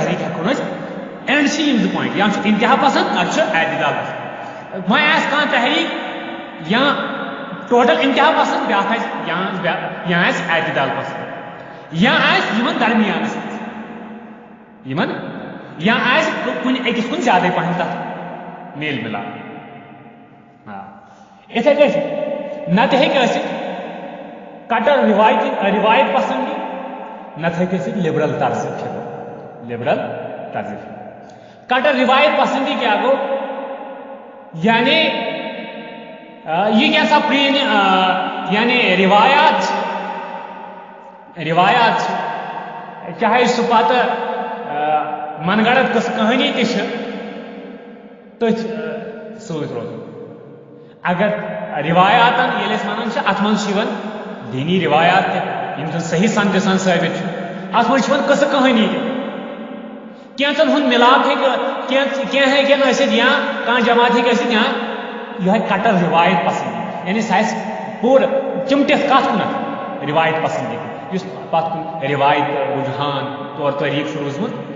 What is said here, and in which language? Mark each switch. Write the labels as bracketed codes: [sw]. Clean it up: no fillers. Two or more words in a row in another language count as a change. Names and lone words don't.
[ks] تحریک ہٮ۪کون أسۍ اینڈ چھِ یِم زٕ پویِنٹ یا چھُ انتہا پسند نتہٕ چھُ اعتدال پسند وۄنۍ آسہِ کانٛہہ تحریک یا ٹوٹل انتہا پسند بیٛاکھ آسہِ یا آسہِ اعتدال پسند یا آسہِ یِمن درمیانس منٛز یِمن یا آسہِ کُنہِ أکِس کُن زیادے پہن تتھ میل مِلاپ اِتھے کٲٹھۍ نتہٕ ہیٚکہِ ٲسِتھ کٹر روایت پسندی نتہٕ ہیٚکہِ ٲسِتھ لبرل طرز فکر کٹر روایت پسندی کیا گو یعنی یہ کیسا پرین یعنی روایات چاہے سہ پتہ من گڑت کس کہانی تہ تھی ست روز اگر روایاتن ییٚلہِ أسۍ ونان چھِ اتھ منٛز چھِ یِوان دینی روایات تہِ یِم زن صحیح سمجھِ سان ثٲبت چھِ اتھ منٛز چھِ یِوان قصہٕ کہانی تہِ کینٛژن ہُنٛد مِلاپ ہیٚکہِ کینٛہہ ہیٚکن ٲسِتھ یا کانٛہہ جماعت ہیٚکہِ ٲسِتھ یا یِہوٚے کٹر روایت پسند یعنی سُہ آسہِ پوٗرٕ چِمٹِتھ کتھ کُنتھ روایت پسندی کُن یُس پتہٕ کُن روایت رجحان طور طریٖقہٕ چھُ روٗدمُت